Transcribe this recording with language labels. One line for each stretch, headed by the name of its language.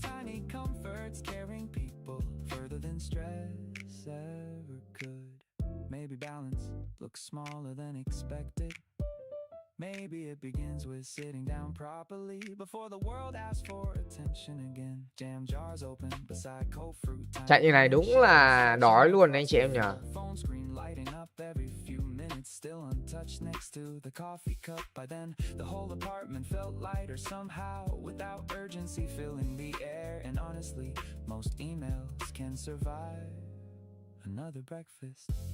English: Tiny comforts carrying people further than stress ever could. Maybe balance looks smaller than expected. Maybe it begins with sitting down properly before the world asks for attention again. Jam jars open beside cold fruit.
Vietnamese: Chạy như này đúng là đói luôn anh chị em nhỉ.
English: Phone screen lighting up every few minutes, still untouched next to the coffee cup. By then, the whole apartment felt lighter somehow, without urgency filling the air. And honestly, most emails can survive another breakfast.